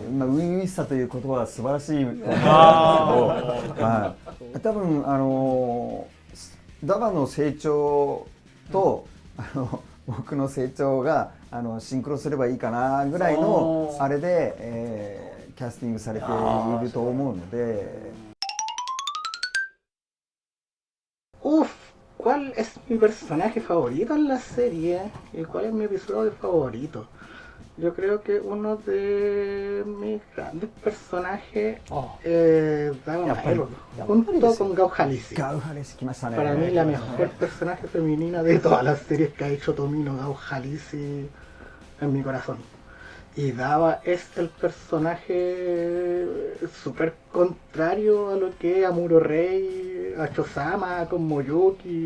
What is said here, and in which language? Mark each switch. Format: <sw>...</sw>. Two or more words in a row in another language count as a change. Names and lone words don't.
<ja>初々しさという言葉は素晴らしいと思うんですけど、多分ダバの成長と僕の成長がシンクロすればいいかなぐらいのあれで、キャスティングされていると思うので。</ja> <es>¿cuál es mi personaje favorito en la serie? ¿Y cuál es mi episodio favorito? Yo creo que uno de mis grandes personajes es Dama Maelo, junto con Gao Halisi.</es> <ja>Gao Halisi来ましたね。</ja> <es>Para mí la mejor personaje femenina de todas las series que ha hecho Tomino, Gao Halisi, en mi corazón. Y Dava es el personaje súper contrario a lo que es Amuro Rey, a Chosama, con Moyuki.</es>